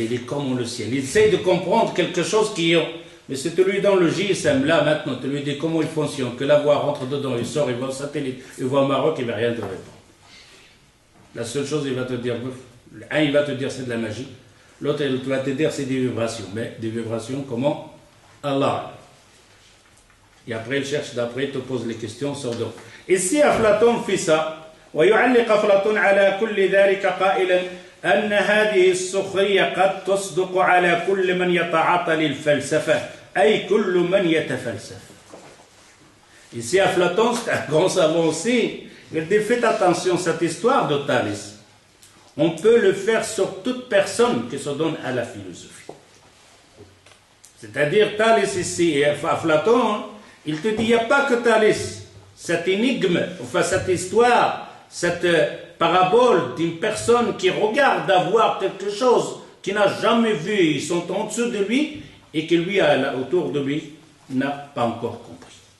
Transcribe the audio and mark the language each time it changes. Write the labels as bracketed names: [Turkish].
[French] Il est comment le ciel? Il essaie de comprendre quelque chose qui est... Mais c'est lui dans le GSM, là, maintenant, tu lui dis comment il fonctionne, que la voix rentre dedans, il sort, il va au satellite, il va au Maroc, il ne va rien te répondre. La seule chose, il va te dire, un, il va te dire c'est de la magie, l'autre, il va te dire c'est des vibrations. Mais des vibrations, comment? Allah. Et après, il cherche d'après, il te pose les questions sur d'autres. Ici, Aflaton fait ça. [Arabic] ويعلق أفلاطون على كل ذلك قائلا أن هذه السخرية قد تصدق على كل من يتعاطى للفلسفة أي كل من يتفلسف. [French] Ici, Aflaton, c'est un grand savant aussi. Il dit, faites attention à cette histoire de Thalès. on peut le faire sur toute personne qui se donne à la philosophie. C'est-à-dire, Thalès ici et Aflaton, il te dit, il n'y a pas que Thalès, cette énigme, enfin cette histoire, cette parabole d'une personne qui regarde avoir quelque chose qu'il n'a jamais vu, ils sont en dessous de lui, et que lui, autour de lui, n'a pas encore compris.